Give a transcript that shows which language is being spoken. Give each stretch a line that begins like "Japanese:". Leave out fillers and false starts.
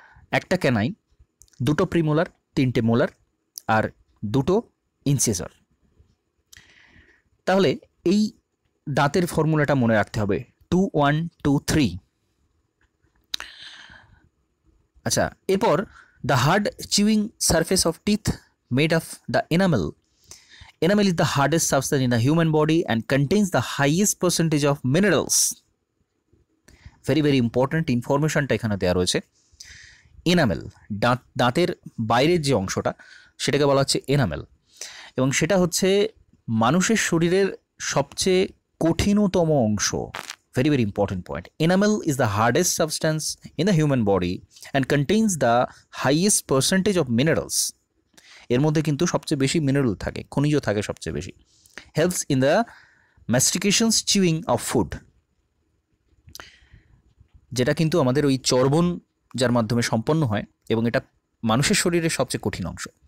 Bangla: একটা ক্যানাইন, দুটো প্রিমোলার, তিনটে মোলার আর দুটো ইনসিসর। তাহলে এই দাঁতের ফর্মুলাটা মনে রাখতে হবে 2123। আচ্ছা, এরপর
English: The hard chewing surface of teeth made of the enamel. Enamel is the hardest substance in the human body and contains the highest percentage of minerals. Very very important
Bangla: ইনফরমেশনটা এখানে দেওয়া রয়েছে। এনামেল, দাঁতের বাইরের যে অংশটা সেটাকে বলা হচ্ছে এনামেল, এবং সেটা হচ্ছে মানুষের শরীরের সবচেয়ে কঠিনতম অংশ।
English: Very very important point. Enamel is the hardest substance in the human body and contains the highest percentage of minerals.
Bangla: এর মধ্যে কিন্তু সবচেয়ে বেশি মিনারেল থাকে, খনিজ থাকে সবচেয়ে বেশি।
English: helps in the mastications chewing of food,
Bangla: যেটা কিন্তু আমাদের ওই চর্বণ যার মাধ্যমে সম্পন্ন হয় এবং এটা মানুষের শরীরের সবচেয়ে কঠিন অংশ।